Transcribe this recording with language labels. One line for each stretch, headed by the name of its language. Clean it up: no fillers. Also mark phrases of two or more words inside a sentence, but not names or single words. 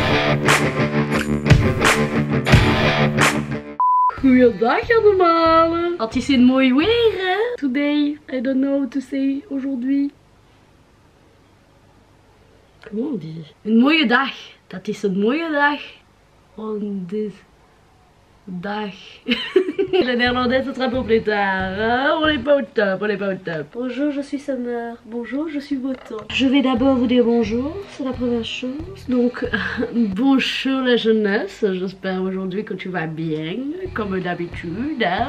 Dutch: Goeiedag allemaal. Het is een mooi weer hè.
English: Today, I don't know what to say.
French: Aujourd'hui. Comment on dit?
Dutch: Een mooie dag. Dat is een mooie dag.
French: On dit
Dutch: dag.
French: Le néerlandais ce sera pour plus tard. Hein? On n'est pas au top, on n'est pas au top. Bonjour, je suis Summer. Bonjour, je suis Boto. Je vais d'abord vous dire bonjour, c'est la première chose. Donc, bonjour la jeunesse. J'espère aujourd'hui que tu vas bien. Comme d'habitude, hein?